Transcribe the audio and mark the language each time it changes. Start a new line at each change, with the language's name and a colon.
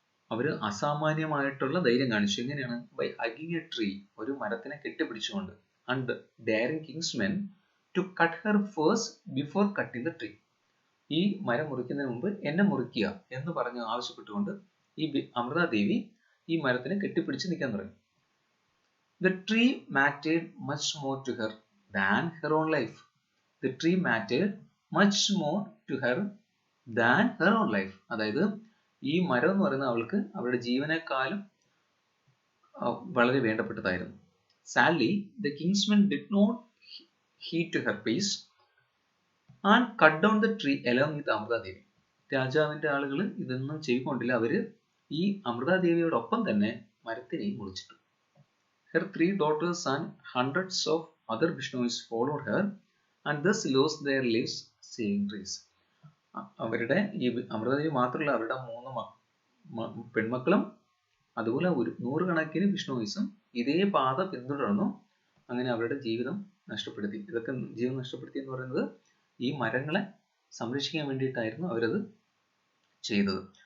Malayalam: അവര് അസാമാന്യമായിട്ടുള്ള ധൈര്യം കാണിച്ചു. എങ്ങനെയാണ്?
English: by hugging a tree,
Malayalam: ഒരു മരത്തിനെ കെട്ടിപ്പിടിച്ചുകൊണ്ട്.
English: And daring kingsmen to cut her first before cutting the tree.
Malayalam: ഈ മരം മുറിക്കുന്നതിന് മുമ്പ് എന്നെ മുറിക്കുക എന്ന് പറഞ്ഞ് ആവശ്യപ്പെട്ടുകൊണ്ട് ഈ അമൃതാദേവി ഈ മരത്തിനെ കെട്ടിപ്പിടിച്ച് നിൽക്കാൻ തുടങ്ങി.
English: The tree mattered much more to her than her own life. The tree mattered much more to her than her own life.
Malayalam: അതായത് ഈ മരം എന്ന് പറയുന്നത് അവൾക്ക് അവളുടെ ജീവനേക്കാളും വളരെ വേണ്ടപ്പെട്ടതായിരുന്നു.
English: Sadly, the kingsman did not heed to her pleas and cut down the tree along with Amrita Devi.
Malayalam: രാജാവിന്റെ ആളുകൾ ഇതൊന്നും ചെയ്തുകൊണ്ടില്ല. അവര് ഈ അമൃതാദേവിയോടൊപ്പം തന്നെ മരത്തിനെയും മുറിച്ചിട്ടു.
English: Her 3 daughters and hundreds of other Bishnois followed her and thus lost their lives saving trees.
Malayalam: അവരുടെ ഈ അമൃതാദേവി മാത്രമല്ല, അവരുടെ 3 പെൺമക്കളും അതുപോലെ 100 കണക്കിന് ബിഷ്ണോയിസും ഇതേ പാത പിന്തുടർന്നു. അങ്ങനെ അവരുടെ ജീവിതം നഷ്ടപ്പെടുത്തി. ഇതൊക്കെ ജീവൻ നഷ്ടപ്പെടുത്തി എന്ന് പറയുന്നത് ഈ മരങ്ങളെ സംരക്ഷിക്കാൻ വേണ്ടിയിട്ടായിരുന്നു അവരത് ചെയ്തത്.